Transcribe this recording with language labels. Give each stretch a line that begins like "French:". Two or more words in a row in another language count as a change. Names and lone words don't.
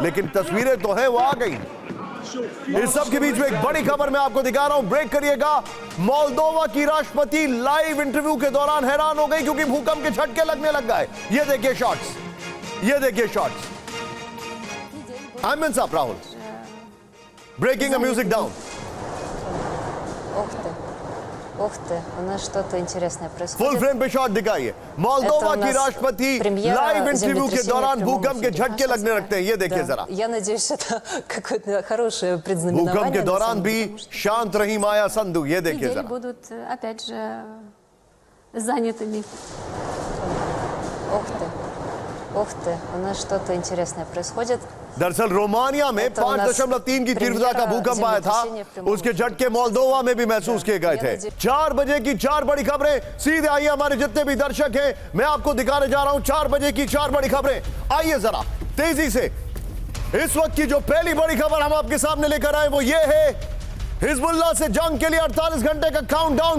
Hindi: लेकिन तस्वीरें तो हैं, वो आ गई। इस सब के बीच में एक बड़ी खबर मैं आपको दिखा रहा हूं, ब्रेक करिएगा। मोल्दोवा की राष्ट्रपति लाइव इंटरव्यू के दौरान हैरान हो गई, क्योंकि भूकंप के झटके लगने लग गए। ये देखिए शॉट्स, ये देखिए शॉट्स। साहब राहुल,
English: breaking the music down.
Russian: Ух ты, у нас что-то интересное
Hindi: फुल
Russian: происходит.
Hindi: फ्रेम पे शॉट दिखाइए। मोल्दोवा की राष्ट्रपति लाइव इंटरव्यू के दौरान भूकंप के झटके लगने लगते हैं। ये देखिए जरा।
Russian: Я надеюсь, это какое-то хорошее
Hindi: भूकंप
Russian: предзнаменование.
Hindi: के
Russian: на
Hindi: दौरान
Russian: самом
Hindi: भी
Russian: деле, потому что
Hindi: शांत रही माया संधू। ये देखिए
Russian: недели
Hindi: जरा।
Russian: будут опять же занятыми. Ух ты, у нас что-то интересное происходит.
Hindi: दरअसल रोमानिया में तो 5.3 की तीव्रता का भूकंप आया था। उसके झटके मोल्दोवा में भी महसूस किए गए थे। 4 बजे की 4 बड़ी खबरें। सीधे आइए, हमारे जितने भी दर्शक हैं, मैं आपको दिखाने जा रहा हूं 4 बजे की 4 बड़ी खबरें। आइए जरा तेजी से। इस वक्त की जो पहली बड़ी खबर हम आपके सामने लेकर आए वो ये है, हिजबुल्लाह से जंग के लिए 48 घंटे का काउंटडाउन।